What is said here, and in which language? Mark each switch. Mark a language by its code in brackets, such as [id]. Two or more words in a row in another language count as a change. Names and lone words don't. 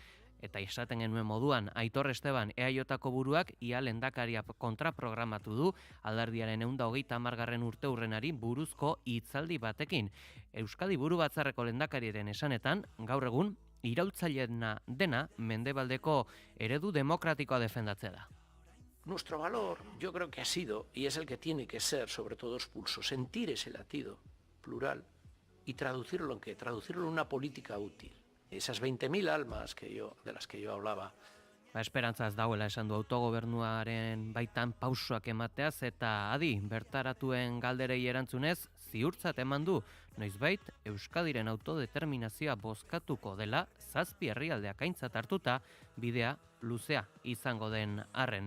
[eu] Eta esaten genuen moduan, Aitor Esteban EAJko buruak ia lehendakaria kontraprogramatu du alderdiaren 130. urteurrenari buruzko hitzaldi batekin. Euskadi Buru Batzarreko lehendakariaren esanetan, gaur egun, iraultzaileena dena mendebaldeko eredu demokratikoa defendatzea da. [es] Nuestro valor, yo creo que ha sido, y es el que tiene que ser, sobre todo expulso, sentir ese latido plural y traducirlo en qué, traducirlo en una política útil. Esas 20.000 almas de las que yo hablaba. [eu] Esperantzaz dagoela esan du autogobernuaren baitan pausoak emateaz eta adi bertaratuen galderei erantzunez ziurtzat eman du noizbait Euskadiren autodeterminazioa bozkatuko dela 7 herrialdeak aintzat hartuta bidea luzea izango den arren.